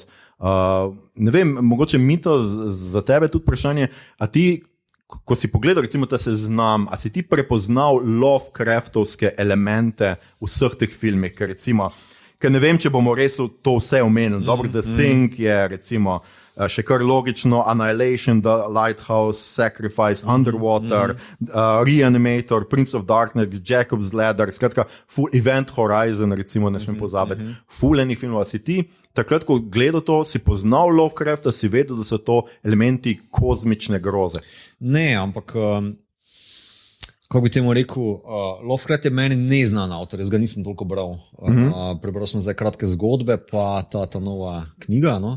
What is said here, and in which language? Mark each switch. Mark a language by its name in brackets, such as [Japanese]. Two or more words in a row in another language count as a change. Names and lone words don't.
[Slovenian] Ne vem, mogoče Mito, za tebe tudi vprašanje, a ti, ko si pogledal recimo ta seznam, a si ti prepoznal Lovecraftovske elemente v vseh teh filmih, ker recimo, ker ne vem, če bomo res to vse omenili. Dobro, The Thing je recimo še kar logično, Annihilation, The Lighthouse, Sacrifice, Underwater, Reanimator, Prince of Darkness, Jacob's Ladder, skratka, Full Event Horizon, recimo, ne smem pozabiti, full enih filmov. Si ti, takrat, ko gledal to, si poznal Lovecrafta, si vedel, da so to elementi kozmične groze? Ne, ampak kako bi temu rekel, Lovecraft je meni neznan avtor, jaz ga nisem toliko bral. Prebral sem zdaj kratke zgodbe, pa ta nova knjiga, no.